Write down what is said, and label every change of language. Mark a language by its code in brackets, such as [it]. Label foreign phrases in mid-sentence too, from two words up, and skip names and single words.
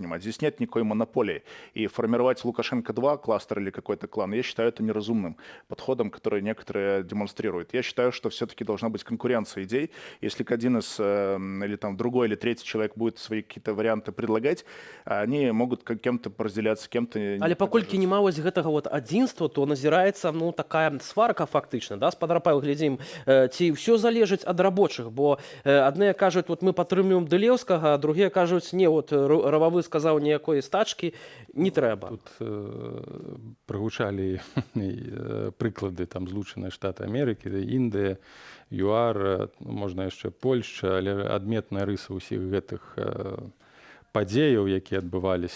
[ru] Здесь нет никакой монополии. И формировать Лукашенко-2 кластер или какой-то клан, я считаю это неразумным подходом, который некоторые демонстрируют. Я считаю, что все-таки должна быть конкуренция идей. Если один из, или там другой, или третий человек будет свои какие-то варианты предлагать, они могут кем-то разделяться, кем-то не [be] Але паколькі няма вось гэтага вот адзінства, то назіраецца ну такая сварка фактычна, да, спадар Павел, глядзім, ці ўсё залежыць ад рабочых, бо адныя кажуць, вот мы падтрымліваем Дылеўскага, а другія кажуць, не, вот Рававы сказаў, ніякой стачкі не трэба. Тут прагучалі прыклады там Злучаныя Штаты Амерыкі, Індыя, ЮАР, можна яшчэ Польшча, але адметная рыса ўсіх гэтых падзеяў, якія адбываліся.